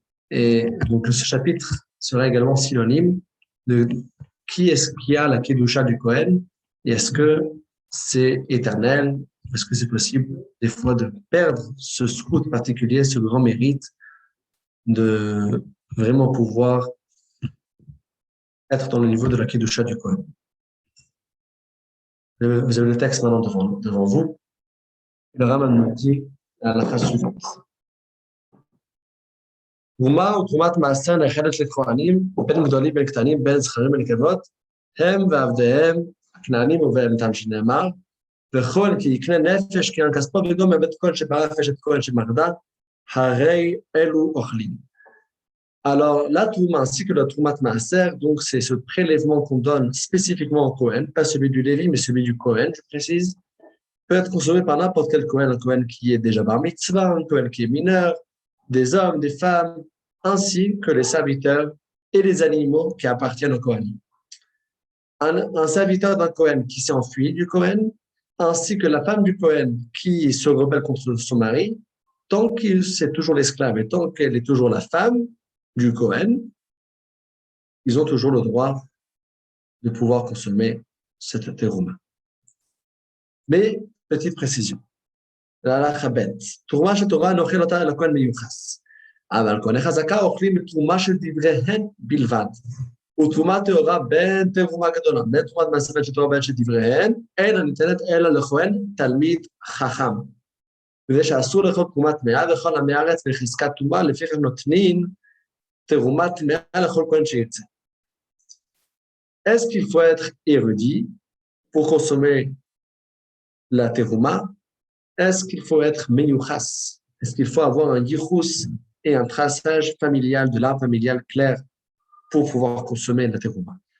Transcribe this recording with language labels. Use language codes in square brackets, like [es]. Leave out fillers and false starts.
[fr] Et donc, ce chapitre sera également synonyme de qui est-ce qui a la kedusha du Kohen et est-ce que c'est éternel, est-ce que c'est possible des fois de perdre ce scout particulier, ce grand mérite de vraiment pouvoir être dans le niveau de la kedusha du Kohen. Vous avez le texte maintenant devant vous. Le Rambam nous dit à la phrase suivante. [he] ומה ותרומת מעשר נאכלת לכהנים, בין גדולים בין קטנים, בין זכרים ונקבות, הם ועבדיהם, הכנענים ובהמתם שנאמר, וכל כי יקנה נפש קרן כספו וגם בבית כהן שברח אשת כהן שמרדה, הרי אלו אוכלים. [fr] Alors, la trouma ainsi que la troumat maaser, donc c'est ce prélèvement qu'on donne spécifiquement au Kohen, pas celui du Lévi, mais celui du Kohen, je précise, peut être consommé par n'importe quel Kohen, un Kohen qui est déjà bar mitzvah, un Kohen qui est mineur, des hommes, des femmes, ainsi que les serviteurs et les animaux qui appartiennent au Kohen. Un serviteur d'un Kohen qui s'est enfui du Kohen, ainsi que la femme du Kohen qui se rebelle contre son mari, tant qu'il c'est toujours l'esclave et tant qu'elle est toujours la femme du Kohen, ils ont toujours le droit de pouvoir consommer cette terouma. Mais, petite précision, la halakha bet, [he] תרומה של תורה נאכל אותה לכהן מיוחס. אבל כהני חזקה אוכלים מתרומה של דבריהן בלבד. ותרומה טהורה בין תרומה גדולה, בין תרומת מעשרת של תורה בין של דבריהן, אינה ניתנת אלא לכהן תלמיד חכם. וזה שאסור לאכול תרומת טמאה וכל עמי הארץ בחזקת טומאה, לפיכך נותנים תרומת טמאה לכל כהן שירצה. [fr] Est-ce qu'il faut être érudit pour consommer la terouma? Est-ce qu'il faut être meyuchas? Est-ce qu'il faut avoir un yichus et un traçage familial, de l'arbre familial clair pour pouvoir consommer la terouma?